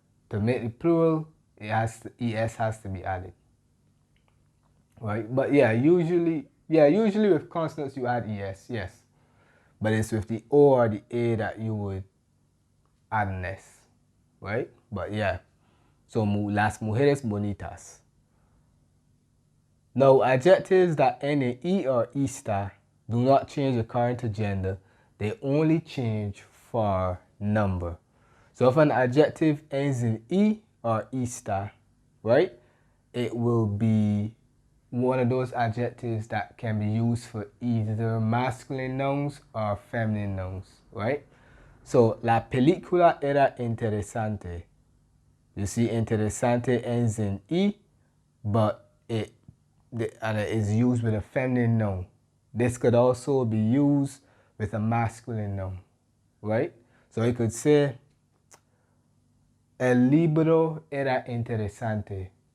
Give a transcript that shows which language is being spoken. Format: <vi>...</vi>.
<en>To make the plural, es has to be added, right? But usually with consonants you add es, yes. But it's with the O or the A that you would add an S, right? But yeah, so</en> <es>las mujeres bonitas.</es> <en>Now, adjectives that end in E or E star do not change according to gender. They only change for number. So if an adjective ends in E or E star, right, it will be one of those adjectives that can be used for either masculine nouns or feminine nouns, right?</en> <es>So, la película era interesante.</es> <en>You see, interesante ends in E, but it is used with a feminine noun. This could also be used with a masculine noun, right? So you could say,</en> <es>el libro era interesante.</es>